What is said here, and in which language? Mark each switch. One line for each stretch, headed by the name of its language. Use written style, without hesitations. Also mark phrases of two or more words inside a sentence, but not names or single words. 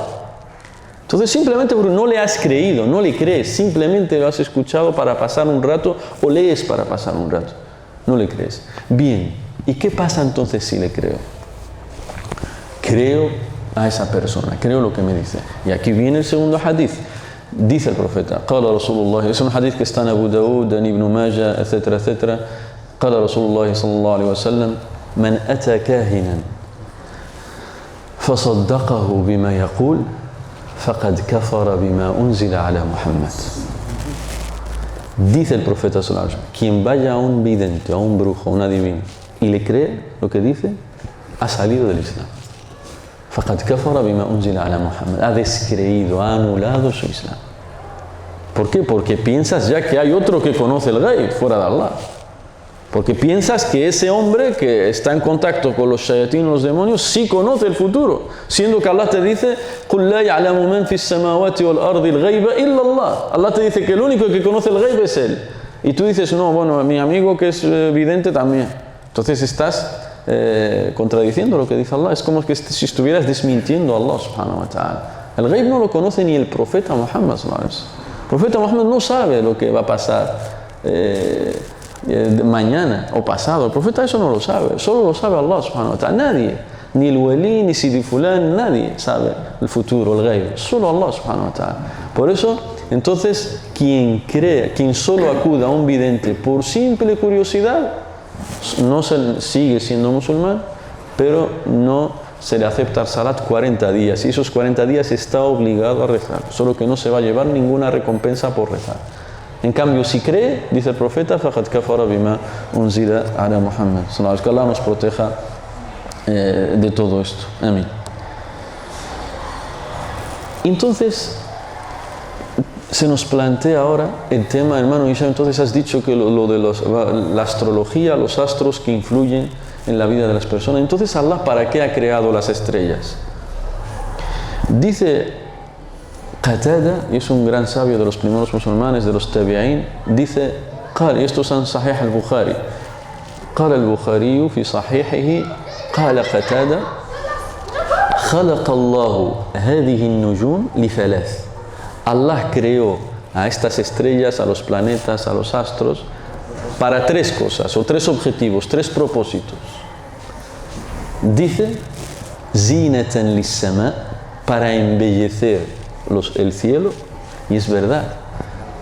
Spanish: Entonces simplemente porque no le has creído, no le crees, simplemente lo has escuchado para pasar un rato o lees para pasar un rato, no le crees. Bien, ¿y qué pasa entonces si le creo? Creo a esa persona, creo lo que me dice. Y aquí viene el segundo hadith. Dice el profeta,
Arabic: قال رسول الله,
Spanish: es un hadith que está en Abu Dawud, en Ibn Majah, etcétera, etcétera.
Arabic: قال رسول الله صلى الله عليه وسلم من أتى كاهنا فصدقه بما يقول فقد كفر بما أنزل على محمد.
Spanish: Dice el profeta
Arabic: صلى الله عليه وسلم,
Spanish: quien vaya a un vidente, a un brujo, a un adivino y le cree lo que dice, ha salido del Islam.
Arabic: فقد كفر بما أنزل على محمد.
Spanish: Ha descreído, ha anulado su Islam. ¿Por qué? Porque piensas ya que hay otro que conoce el ghaib fuera de Allah. Porque piensas que ese hombre que está en contacto con los shayatín, los demonios, sí conoce el futuro. Siendo que Allah te dice,
Arabic: قُلْ لَا يَعْلَمُ مَنْ فِي السَّمَاوَاتِ وَالْأَرْضِ الْغَيْبَ إِلَّا اللَّهِ.
Spanish: Allah te dice que el único que conoce el ghaib es Él. Y tú dices, no, bueno, mi amigo que es vidente también. Entonces estás contradiciendo lo que dice Allah. Es como que si estuvieras desmintiendo a Allah
Arabic: سبحانه وتعالى.
Spanish: El ghaib no lo conoce ni el profeta Muhammad
Arabic: صلى الله عليه وسلم.
Spanish: El profeta Muhammad no sabe lo que va a pasar mañana o pasado. El profeta eso no lo sabe, solo lo sabe Allah
Arabic: سبحانه وتعالى.
Spanish: Nadie, ni el wali, ni Sidi Fulán, nadie sabe el futuro, el ghaib, solo Allah
Arabic: سبحانه وتعالى.
Spanish: Por eso, entonces, quien solo acuda a un vidente por simple curiosidad, no sigue siendo musulmán, pero no se le acepta el salat 40 días, y esos 40 días está obligado a rezar, solo que no se va a llevar ninguna recompensa por rezar. En cambio, si cree, dice el profeta,
Arabic: فَقَدْ كَفَرَ بِمَا أُنزِلَ عَلَى مُحَمَّدٍ.
Spanish: Que Allah nos proteja de todo esto. Amén. Entonces, se nos plantea ahora el tema, hermano Isha. Entonces has dicho que lo de la astrología, los astros que influyen en la vida de las personas. Entonces, Allah, ¿para qué ha creado las estrellas? Dice Qatada, y es un gran sabio de los primeros musulmanes, de los tabi'in, dice, y esto es en Sahih al-Bukhari,
Arabic: قال البخاري في صحيحه قال قتادة خلق الله هذه النجوم لثلاث.
Spanish: Allah creó a estas estrellas, a los planetas, a los astros, para tres cosas, o tres objetivos, tres propósitos. Dice,
Arabic: زينة للسماء,
Spanish: para embellecer el cielo, y es verdad.